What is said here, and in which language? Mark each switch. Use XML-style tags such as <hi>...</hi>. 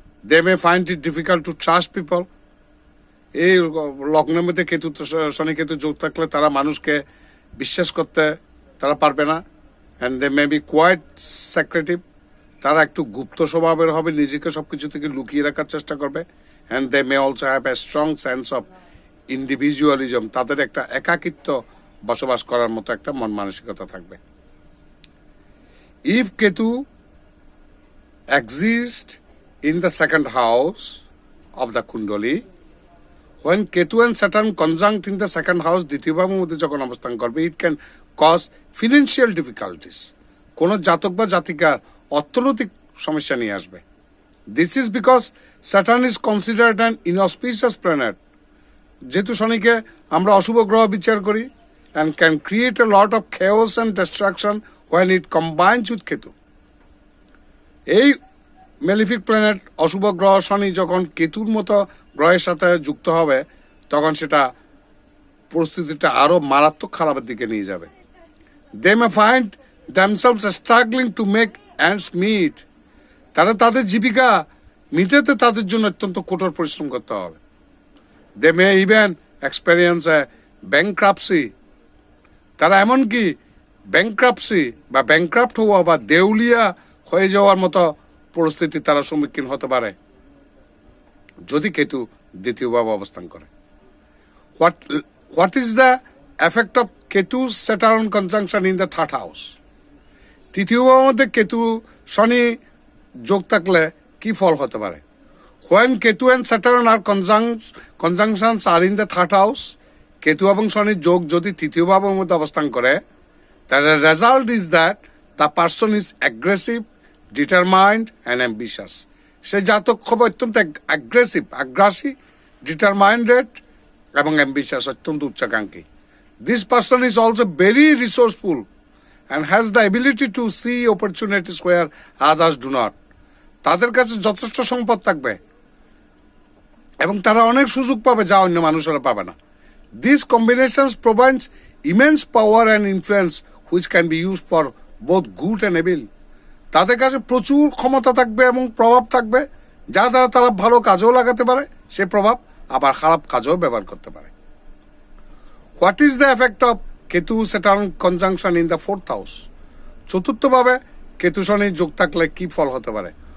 <en>They may find it difficult to trust people.</en> <bn>এই লগ্নের মধ্যে শনি কেতু যোগ থাকলে তারা মানুষকে বিশ্বাস করতে তারা পারবে না।</bn> <en>and they may be quite secretive,</en> <bn>তারা একটু গুপ্ত স্বভাবের হবে, নিজেকে সবকিছু থেকে লুকিয়ে রাখার চেষ্টা করবে।</bn> <en>And they may also have a strong sense of individualism.</en> <bn>তাদের একটা একাকিত্ব বসবাস করার মতো একটা মন মানসিকতা থাকবে।</bn> <en>If Ketu exists in the second house of the Kundali, when Ketu and Saturn conjunct in the second house,</en> <bn>দ্বিতীয় ভাবের মধ্যে যখন অবস্থান করবে,</bn> <en>it can cause financial difficulties.</en> <bn>কোন জাতক বা জাতিকার অর্থনৈতিক সমস্যা নিয়ে আসবে।</bn> <en>This is because Saturn is considered an inauspicious planet.</en> <bn>যেহেতু শনিকে আমরা অশুভ গ্রহ বিচার করি,</bn> <en>and can create a lot of chaos and destruction when it combines with Ketu.</en> <bn>এই মেলিফিক প্ল্যানেট অশুভ গ্রহ শনি যখন কেতুর মতো গ্রহের সাথে যুক্ত হবে, তখন সেটা পরিস্থিতিটা আরো মারাত্মক খারাপের দিকে নিয়ে যাবে।</bn> <en>They may find themselves struggling to make ends meet.</en> <bn>তারা তাদের জীবিকা মিটাতে তাদের জন্য অত্যন্ত কঠোর পরিশ্রম করতে হবে।</bn> <en>They may even experience a bankruptcy.</en> <bn>তারা এমনকি ব্যাংক্রাপসি বা ব্যাংক্রাপ্ট হওয়া বা দেউলিয়া হয়ে যাওয়ার মতো পরিস্থিতি তারা সম্মুখীন হতে পারে যদি কেতু দ্বিতীয়ভাবে অবস্থান করে।</bn> <en>What is the effect of Ketu Saturn conjunction in the third house?</en> <bn>তৃতীয় ভাবের মধ্যে কেতু শনি যোগ থাকলে কি ফল হতে পারে?</bn> <en>when Ketu and Saturn are conjunctions are in the third house,</en> <bn>Ketu এবং শনির যোগ যদি তৃতীয় ভাবের মধ্যে অবস্থান করে,</bn> <en>তার result is that the person is aggressive, determined and ambitious.</en> <bn>সে জাতক হবে অত্যন্ত অ্যাগ্রেসিভ, আগ্রাসী, ডিটারমাইন্ডেড এবং অ্যাম্বিশাস, অত্যন্ত উচ্চাকাঙ্ক্ষী।</bn> <en>This person is also very resourceful and has the ability to see opportunities where others do not.</en> <bn>তাদের কাছে যথেষ্ট সম্পদ থাকবে এবং তারা অনেক সুযোগ পাবে যা অন্য মানুষেরা পাবে না।</bn> <en>These combinations provides immense power and influence which can be used for both good and evil.</en> <bn>তাদের কাছে প্রচুর ক্ষমতা থাকবে এবং প্রভাব থাকবে যা দ্বারা তারা ভালো কাজেও লাগাতে পারে, সে প্রভাব আবার খারাপ কাজেও ব্যবহার করতে পারে।</bn> <en>What is the effect of Ketu Saturn conjunction in the fourth house?</en> <bn>চতুর্থভাবে Ketu শনি যোগ থাকলে কি ফল হতে পারে?</bn>